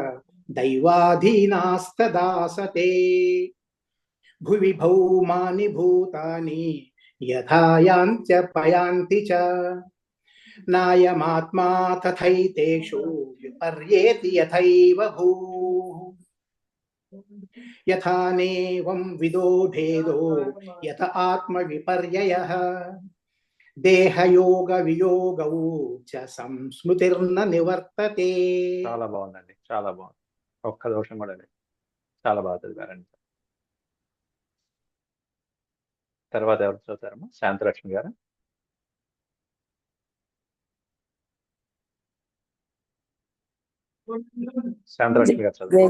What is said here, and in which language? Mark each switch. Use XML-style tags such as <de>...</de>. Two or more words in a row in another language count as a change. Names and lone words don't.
<sa>दैवाधीनास्तदासते भुवि भौमानि भूतानि यथा यान्त्य पयान्ति च नायमात्मा तथैतेषु विपर्येति यथैव भूः यथा नेवं विदो भेदो यथ आत्मविपर्ययः देहयोग वियोगौ च संस्मृतिर्न निवर्तते.</sa> <te>చాలా బాగుందండి, చాలా బాగుంది. ఒక్క దోషం కూడా లేదు, చాలా బాగా చదివారండి. తర్వాత ఎవరు చదువుతారమ్మా? శాంతలక్ష్మి గారు. శాంతలక్ష్మి గారు చదువు.</te>